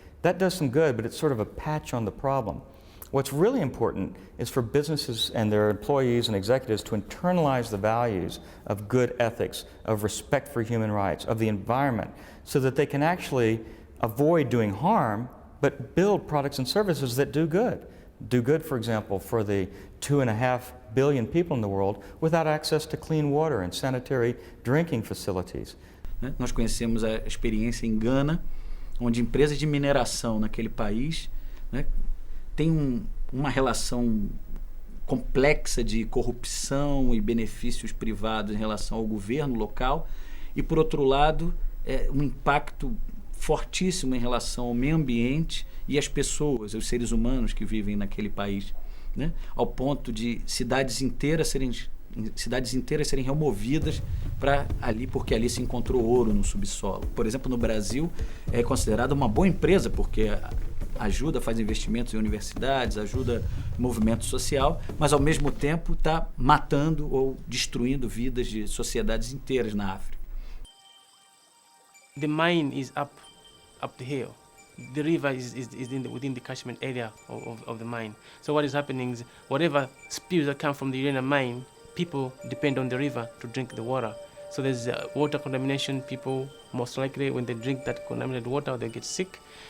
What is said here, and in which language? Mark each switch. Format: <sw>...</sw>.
<en>That does some good, but it's sort of a patch on the problem. What's really important is for businesses and their employees and executives to internalize the values of good ethics, of respect for human rights, of the environment, so that they can actually avoid doing harm, but build products and services that do good. Do good, for example, for the 2.5 billion people in the world without access to clean water and sanitary drinking facilities.</en> <pt>Nós conhecemos a experiência em Gana, onde empresas de mineração naquele país, né, têm uma relação complexa de corrupção e benefícios privados em relação ao governo local e, por outro lado, um impacto fortíssimo em relação ao meio ambiente e às pessoas, aos seres humanos que vivem naquele país, né, ao ponto de cidades inteiras serem removidas porque ali se encontrou ouro no subsolo. Por exemplo, no Brasil é considerada uma boa empresa porque ajuda, faz investimentos em universidades, ajuda movimento social, mas ao mesmo tempo está matando ou destruindo vidas de sociedades inteiras na África.</pt> <en>The mine is up the hill. The river is within the catchment area of the mine. So what is happening is whatever spills that come from the uranium mine, people depend on the river to drink the water. So there's water contamination. People, most likely, when they drink that contaminated water, they get sick.</en>